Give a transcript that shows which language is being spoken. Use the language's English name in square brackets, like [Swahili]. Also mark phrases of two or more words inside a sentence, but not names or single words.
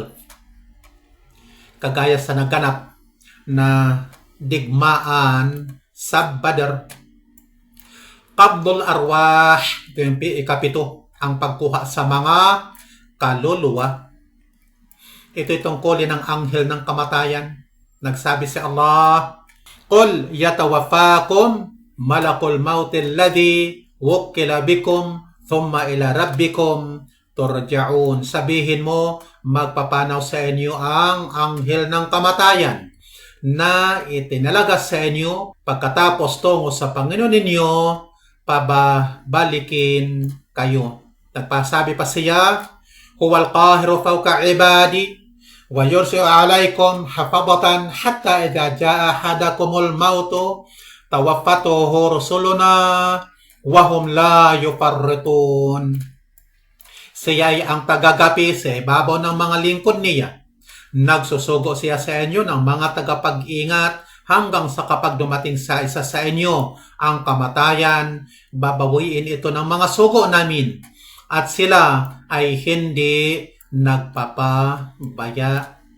[Filipino] Kagaya sa naganap na digmaan sa Badr. [Arabic] قبض الأرواح, [Filipino] ito yung ikapito, ang pagkuha sa mga kaluluwa. Ito tungkulin ng anghel ng kamatayan. Nagsabi si Allah, [Arabic] "قل يتوفاكم ملك الموت الذي وكل بكم ثم إلى ربكم ترجعون." [Filipino] Sabihin mo, magpapanaw sa inyo ang anghel ng kamatayan na itinalaga sa inyo, pagkatapos tungo sa Panginoon ninyo, pababalikin kayo. Nagpasabi pa siya, [Arabic] "هو القاهر فوق عباده ويرسل عليكم حفظة حتى إذا جاء أحدكم الموت توفته رسلنا وهم لا يفرطون." [Filipino] Siya ay ang tagagapi sa ibabaw ng mga lingkod niya. Nagsusugo siya sa inyo ng mga tagapag-ingat hanggang sa kapag dumating sa isa sa inyo ang kamatayan, babawiin ito ng mga sugo namin at sila ay hindi nagpapabaya.